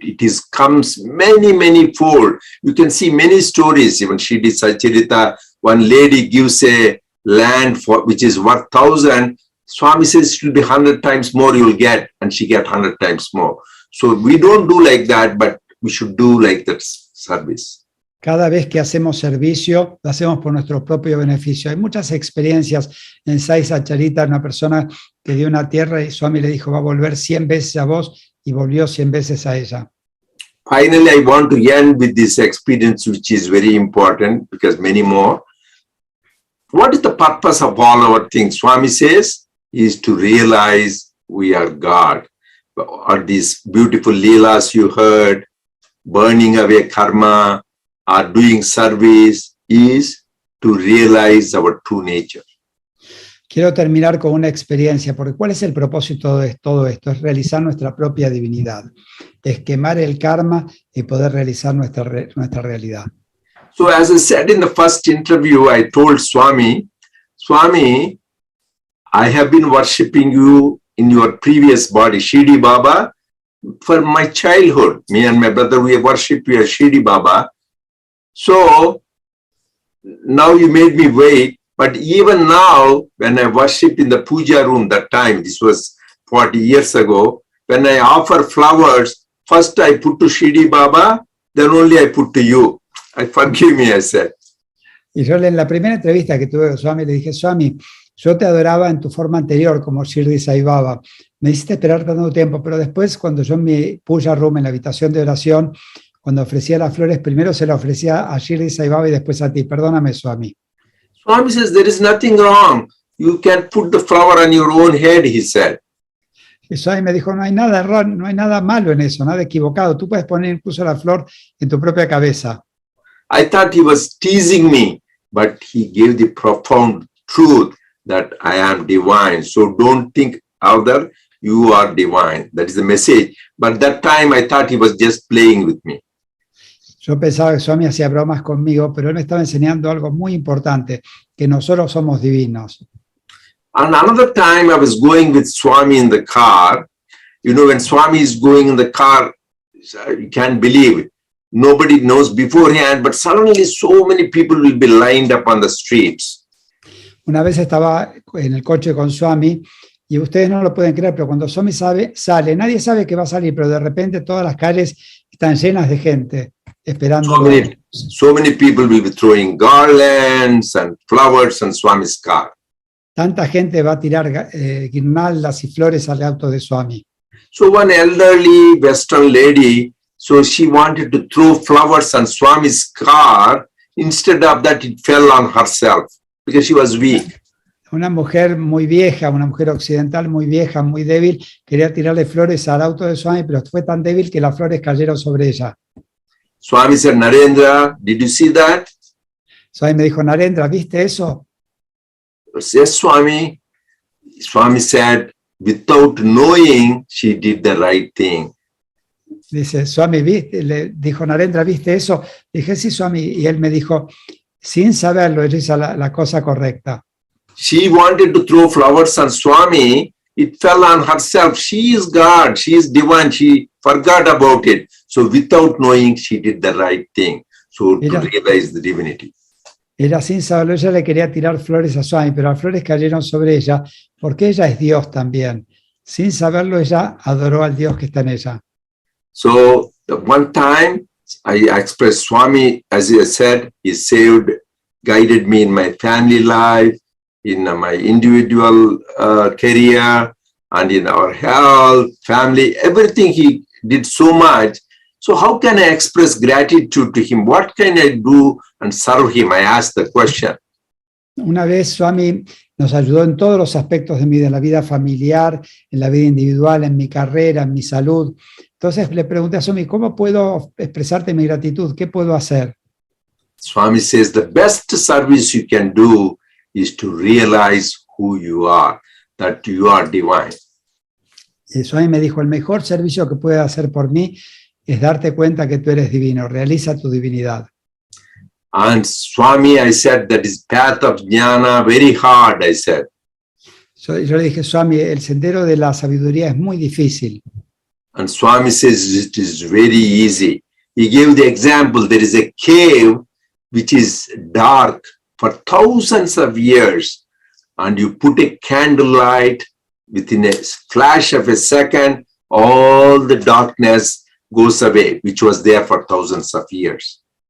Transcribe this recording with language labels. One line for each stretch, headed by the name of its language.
English: It comes many fold. You can see many stories. Even Shri Sachirita, one lady gives a land which is worth 1,000. Swami says it will be 100 times more you will get, and she get 100 times more. So we don't do like that, but we should do like that service.
Spanish: Cada vez que hacemos servicio, lo hacemos por nuestro propio beneficio. Hay muchas experiencias en Sai Sacharita, una persona que dio una tierra y Swami le dijo, va a volver 100 veces a vos, y volvió 100 veces a ella.
English: Finally, I want to end with this experience, which is very important because many more. What is the purpose of all our things? Swami says, is to realize we are God. Or these beautiful leelas you heard, burning away karma, or doing service, is to realize our true nature.
Spanish: Quiero terminar con una experiencia, porque ¿cuál es el propósito de todo esto? Es realizar nuestra propia divinidad, es quemar el karma y poder realizar nuestra realidad.
English: So as I said in the first interview, I told Swami, I have been worshipping you in your previous body, Shirdi Baba, for my childhood. Me and my brother, we worship you as Shirdi Baba. So now you made me wait, but even now, when I worship in the puja room that time, this was 40 years ago, when I offer flowers, first I put to Shirdi Baba, then only I put to you. Forgive me, I said.
Spanish: Y yo en la primera entrevista que tuve con Swami le dije, Swami, yo te adoraba en tu forma anterior como Shirdi Sai Baba. Me hiciste esperar tanto tiempo, pero después cuando yo en mi puja room, en la habitación de oración, cuando ofrecía las flores, primero se las ofrecía a Shirdi Sai Baba y después a ti. Perdóname, Swami.
English: Swami says, there is nothing wrong. You can put the flower on your own head, he said.
Spanish: Y Swami me dijo, no hay nada error, no hay nada malo en eso, nada equivocado. Tú puedes poner incluso la flor en tu propia cabeza.
English: I thought he was teasing me, but he gave the profound truth that I am divine. So don't think other, you are divine. That is the message. But that time I thought he was just playing with me.
Spanish: Yo pensaba que Swami hacía bromas conmigo, pero él me estaba enseñando algo muy importante, que nosotros somos divinos.
English: And another time I was going with Swami in the car. You know, when Swami is going in the car, you can't believe it. Nobody knows beforehand, but suddenly so many people will be lined up on the streets.
Spanish: Una vez estaba en el coche con Swami y ustedes no lo pueden creer, pero cuando Swami sale, nadie sabe que va a salir, pero de repente todas las calles están llenas de gente esperando.
English: So many people will be throwing garlands and flowers on Swami's car.
Spanish: Tanta gente va a tirar guirnaldas y flores al auto de Swami.
English: So one elderly Western lady, so she wanted to throw flowers on Swami's car. Instead of that, it fell on herself because she was weak.
Spanish: Una mujer muy vieja, una mujer occidental muy vieja, muy débil, quería tirarle flores al auto de Swami, pero fue tan débil que las flores cayeron sobre ella.
English: Swami said, Narendra, did you see that?
Spanish: Swami me dijo, Narendra, ¿viste eso?
English: Yes, Swami. Swami said, without knowing, she did the right thing.
Spanish: Dice, Swami, le dijo, Narendra, ¿viste eso? Dije, sí, Swami. Y él me dijo, sin saberlo, ella hizo la cosa correcta.
English: She wanted to throw flowers on Swami. It fell on herself. She is God. She is divine. She forgot about it. So without knowing, she did the right thing. So to realize the divinity.
Spanish: Ella sin saberlo, ella le quería tirar flores a Swami, pero las flores cayeron sobre ella porque ella es Dios también. Sin saberlo, ella adoró al Dios que está en ella.
English: So one time I expressed Swami, as I said, he saved, guided me in my family life, in my individual career, and in our health, family, everything he did so much. So how can I express gratitude to him? What can I do and serve him? I asked the question.
Spanish: Una vez Swami nos ayudó en todos los aspectos de la vida familiar, en la vida individual, en mi carrera, en mi salud. Entonces le pregunté a Swami, ¿cómo puedo expresarte mi gratitud? ¿Qué puedo hacer?
English: Swami says the best service you can do is to realize who you are, that you are divine.
Spanish: Y Swami me dijo, el mejor servicio que puedes hacer por mí es darte cuenta que tú eres divino, realiza tu divinidad.
English: And Swami, I said, that is path of jnana, very hard, I said.
Spanish: Yo le dije, Swami, el sendero de la sabiduría es muy difícil.
English: And Swami says it is very easy. He gave the example, there is a cave which is dark for thousands of years, and you put a candlelight, within a flash of a second, all the darkness goes away, which was there for thousands of years.